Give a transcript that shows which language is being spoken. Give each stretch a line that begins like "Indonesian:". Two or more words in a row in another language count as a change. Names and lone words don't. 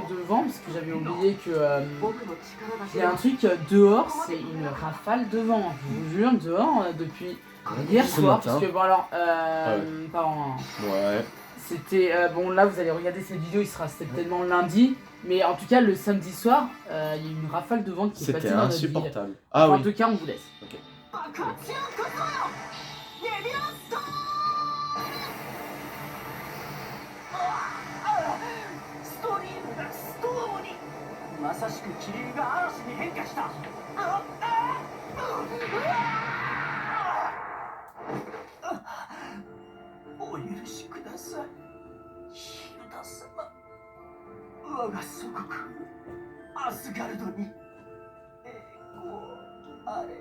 French: de vent, parce que j'avais oublié que. Il y a un truc dehors, c'est une rafale de vent. Je vous jure, dehors, depuis hier Ce soir. matin. Parce que, bon, alors. ouais. Pardon. Ouais. C'était. Bon, là, vous allez regarder cette vidéo, il sera certainement lundi. Mais en tout cas, le samedi soir, il y a eu une rafale de vent qui est passée C'était dans notre ville. insupportable. Ah Enfin, en oui. tout cas, on vous laisse. Ok.
Japanese: ストリームがストームにまさしく気流が嵐に変化したお許しくださいヒルダ様我が祖国アスガルドにあれ